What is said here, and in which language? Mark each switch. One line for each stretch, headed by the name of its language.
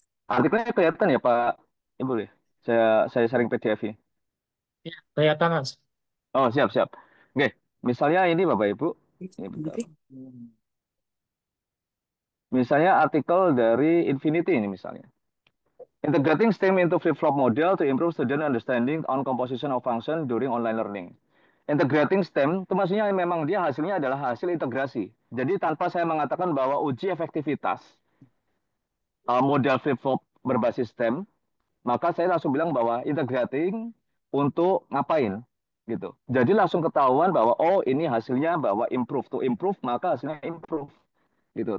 Indonesian: Artikelnya kelihatan ya Pak Ibu ya. Saya sharing PDF ini. Ya, kelihatan Mas. Oh siap siap. Oke, misalnya ini Bapak Ibu. Ini bentar. Misalnya artikel dari Infinity ini misalnya.
English: Integrating STEM into flip-flop model to improve student understanding on composition of function during online learning.
Indonesian: Integrating STEM itu maksudnya memang dia hasilnya adalah hasil integrasi. Jadi tanpa saya mengatakan bahwa uji efektivitas model flip-flop berbasis STEM, maka saya langsung bilang bahwa integrating untuk ngapain gitu. Jadi langsung ketahuan bahwa oh ini hasilnya bahwa
English: improve to improve
Indonesian: maka hasilnya improve gitu.